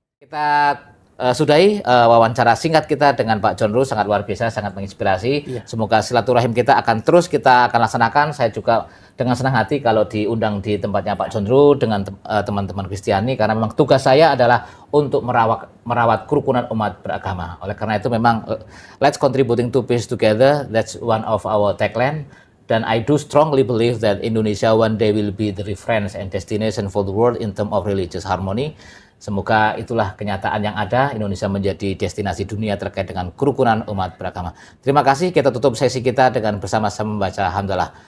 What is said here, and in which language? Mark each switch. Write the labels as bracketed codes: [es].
[id] Kita sudahi wawancara singkat kita dengan Pak John Ruh, sangat luar biasa, sangat menginspirasi. Semoga silaturahim kita akan terus kita akan laksanakan. Saya juga dengan senang hati kalau diundang di tempatnya Pak John Ruh dengan teman-teman Kristiani, karena memang tugas saya adalah untuk merawat kerukunan umat beragama. Oleh karena itu memang [en] let's contributing to peace together, that's one of our tagline. [id] Dan [en] I do strongly believe that Indonesia one day will be the reference and destination for the world in terms of religious harmony. [id] Semoga itulah kenyataan yang ada, Indonesia menjadi destinasi dunia terkait dengan kerukunan umat beragama. Terima kasih, kita tutup sesi kita dengan bersama-sama membaca Hamdalah.